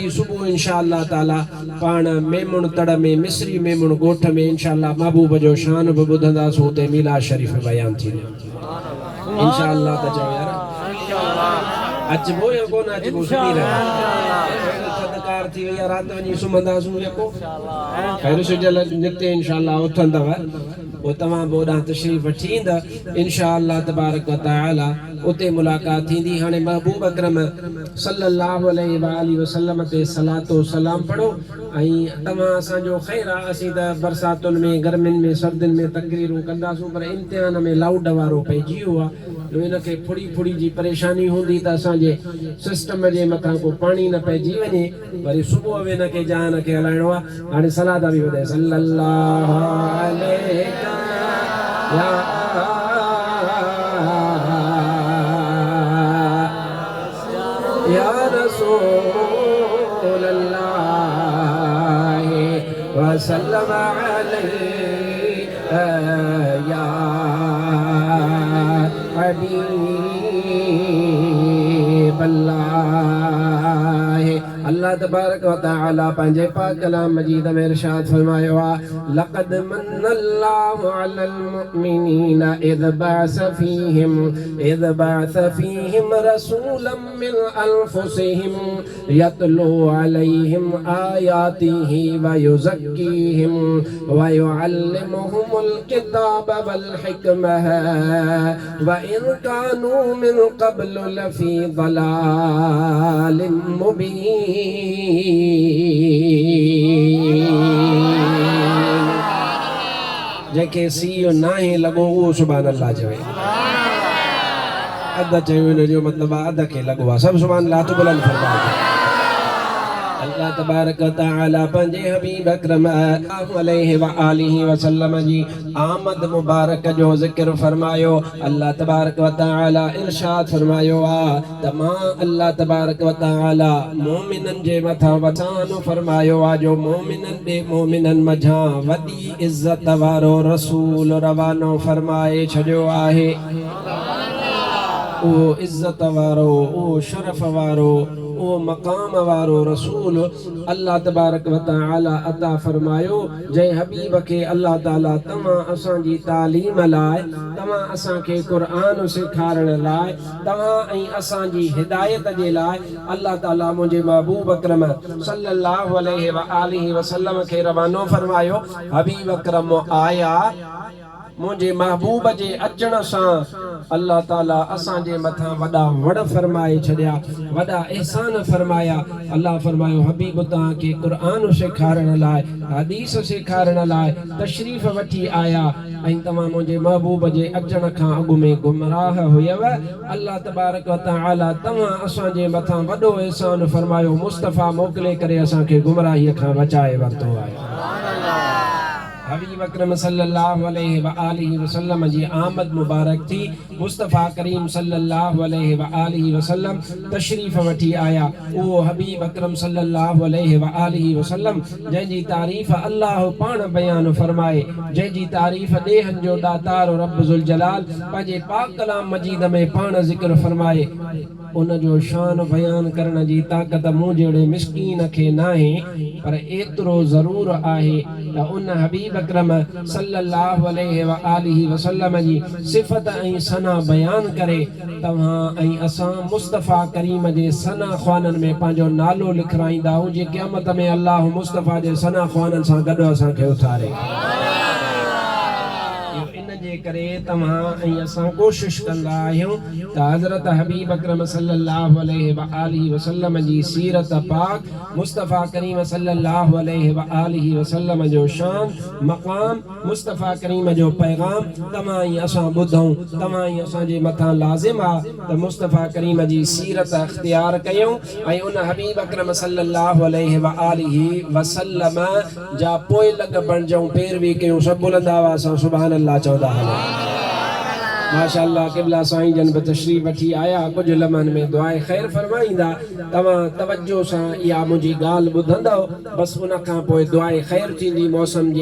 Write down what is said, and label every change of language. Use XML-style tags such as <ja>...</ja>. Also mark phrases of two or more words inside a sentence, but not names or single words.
<sd>सुबुह</sd> <ar>إن شاء الله تعالى</ar> <sd>पाण मेमुण तड़ में मिस्री मेमुण ॻोठ में</sd> <ar>إن شاء الله</ar> <sd>महबूब जो शान बि ॿुधंदासीं हुते मीलाद शरीफ़ बयान थींदो</sd> <ar>إن شاء الله.</ar> <sd>त चओ यार अचबो या कोन अचबो सुठी रहे थदकार थी वई आहे राति वञी सुम्हंदासीं यको ख़ैर सुजल निकिते</sd> <ar>إن شاء الله</ar> <sd>उथंदव पोइ तव्हां बि ओॾां तशरीफ़ वठी ईंदा</sd> <ar>إن شاء الله تبارك وتعالى</ar> <sd>उते मुलाक़ात थींदी। हाणे महबूब अकरम</sd> <ar>صلى الله عليه وسلم</ar> <sd>ते सलातो सलाम पढ़ो ऐं तव्हां असांजो ख़ैर आहे। असीं त बरसातुनि में गर्मियुनि में सर्दियुनि में तकरीरूं कंदासीं पर इम्तिहान में लाउड वारो पइजी वियो आहे जो इनखे फुड़ी जी परेशानी हूंदी त असांजे सिस्टम जे मथां को पाणी न पइजी वञे वरी सुबुह में हिनखे जान खे हलाइणो आहे। हाणे सलाद बि ॿुधाए</sd> <ar>صلى الله عليه يا رسول الله وسلم عليه يا حبيب الله. الله تبارك وتعالى</ar> <sd>पंहिंजे पाक कलाम मजीद में इरशाद फरमायो आहे</sd> <ar>لقد منّ الله على المؤمنين إذ بعث فيهم رسولا من أنفسهم يتلو عليهم آياته ويزكيهم ويعلمهم الكتاب والحكمة وإن كانوا من قبل لفي ضلال مبين.</ar> <sd>जेके सीओ नाहे लॻो उहो</sd> <ar>سبحان الله</ar> <sd>चवे अध चयो इन जो मतिलबु आहे अध खे लॻो आहे। सभु</sd> <ar>سبحان الله</ar> <sd>तो बुलंद फरमाए।</sd> <ar>الله تبارك وتعالى</ar> <sd>पंहिंजे हबीब अकरम</sd> <ar>صلى الله عليه وآله وسلم</ar> <sd>जी आमद मुबारक जो ज़िक्र फरमायो।</sd> <ar>الله تبارك وتعالى</ar> <sd>इरशाद फरमायो आ त मां</sd> <ar>الله تبارك وتعالى</ar> <sd>मोमिनन जे मथां वचान फरमायो आ जो मोमिनन मझां वॾी इज़त वारो रसूल रवानो फरमाए छॾियो आहे। ओ इज़त वारो, ओ शरफ वारो, ओ मकाम वारो रसूल</sd> <ar>الله تبارك وتعالى</ar> <sd>अता फरमायो जंहिं हबीब खे</sd> <ar>الله تعالى</ar> <sd>तव्हां असांजी तालीम लाइ, तव्हां असांखे क़ुरान सेखारण लाइ, तव्हां ऐं असांजी हिदायत जे लाइ</sd> <ar>الله تعالى</ar> <sd>मुंहिंजे महबूब अकरम</sd> <ar>صلى الله عليه وآله وسلم</ar> <sd>खे रवानो फरमायो। हबीब अकरम आया, मुंहिंजे महबूब जे अचण सां</sd> <ar>الله تعالى</ar> <sd>असांजे मथां वॾा वड़ फरमाए छॾिया, वॾा एहसान फरमाया। अल्लाह फरमायो हबीब तव्हांखे क़ुरान सेखारण लाइ, हदीस सेखारण लाइ तशरीफ़ वठी आया ऐं तव्हां मुंहिंजे महबूब जे अचण खां अॻु में गुमराह हुयव।</sd> <ar>الله تبارك وتعالى</ar> <sd>तव्हां असांजे मथां वॾो एहसान फरमायो, मुस्तफ़ा मोकिले करे असांखे गुमराहीअ खां बचाए वरितो आहे। हबीब अकरम</sd> <ar>صلى الله عليه وآله وسلم</ar> <sd>जी आमद मुबारक थी। मुस्तफ़ा करीम</sd> <ar>صلى الله عليه وآله وسلم</ar> <sd>तशरीफ़ वठी आया। उहो हबीब अकरम</sd> <ar>صلى الله عليه وآله وسلم</ar> <sd>जंहिंजी तारीफ़ अल्लाह पाण बयान फरमाए, जंहिंजी तारीफ़ ॾेहनि जो दातार</sd> <ar>رب ذو الجلال</ar> <sd>पंहिंजे पाक कलाम मजीद में पाण ज़िक्र फरमाए, उन जो शान बयान करण जी ताक़त मूं जहिड़े मिस्कीन खे नाहे। पर एतिरो ज़रूर आहे त उन हबीब अकरम</sd> <ar>صلى الله عليه وآله وسلم</ar> <sd>जी सिफ़त ऐं सना बयान करे तव्हां ऐं असां मुस्तफ़ा करीम जे सना ख़्वाननि में पंहिंजो नालो लिखाईंदा आहियूं, जे क़यामत में अल्लाह मुस्तफ़ा जे सना ख़्वाननि सां गॾु असांखे उथारे। जे करे तव्हां ऐं असां कोशिश कंदा आहियूं त हज़रत हबीब अकरम</sd> <ar>صلى الله عليه وآله</ar> <sd>वसल्लम जी सीरत पाक, मुस्तफ़ा करीम</sd> <ar>صلى الله عليه وآله وسلم</ar> <sd>जो शान मक़ाम, मुस्तफ़ा करीम जो पैगाम तव्हां ऐं असां ॿुधूं, तव्हां ऐं असांजे मथां लाज़िम आहे त मुस्तफ़ा करीम जी सीरत इख्तियार कयूं ऐं उन हबीब अकरम</sd> <ar>صلى الله عليه وآله وسلم</ar> <sd>जा पोइ लॻ बणिजूं, पैरवी कयूं। सभु बुलंद आवाज़ सां</sd> <ar>سبحان الله</ar> <sd>चवंदा। माशाअल्लाह क़िबला साईं जन बि तशरीफ़ वठी आया, कुझु लम्हनि में दुआए ख़ैर फरमाईंदा। तव्हां तवज्जो सां इहा मुंहिंजी ॻाल्हि ॿुधंदव, बसि उन खां पोइ दुआए ख़ैर थींदी।</sd>